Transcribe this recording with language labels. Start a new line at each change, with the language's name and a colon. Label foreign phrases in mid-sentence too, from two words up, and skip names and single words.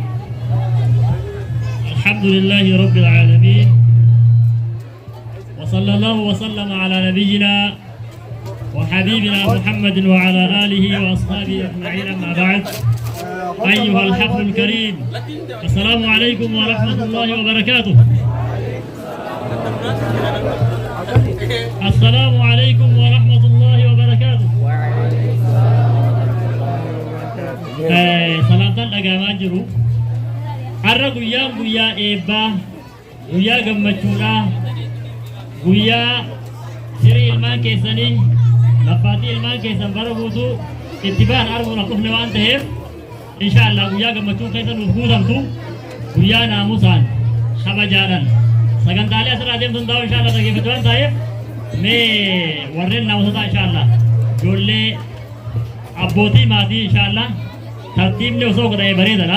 Arabic: الحمد لله رب العالمين، وصلى الله وسلم على نبينا وحبيبنا محمد وعلى آله وأصحابه أجمعين. أما بعد، أيها الحفل الكريم، السلام عليكم ورحمة الله وبركاته. السلام عليكم ورحمة الله وبركاته.
Oromo: Salaamtaan dhagahamaa jiru. Har'a guyyaan guyyaa eebbaa, guyyaa gammachuudhaa, guyyaa sirii ilmaan keessanii, laffaatii ilmaan keessan bara guutuu itti ba'an arguun dhufne waan ta'eef, inshaallah guyyaa gammachuu keessa nuuf guutamtu, guyyaa naamusaan, kabajaadhaan, sagantaalee asirraa adeemtu hundaa'u inshaallah dhaggeeffatu waan ta'eef, mee warreen naamusotaa inshaallah, ijoollee abbootii maatii inshaallah tartiibni osoo godhee bareedadha.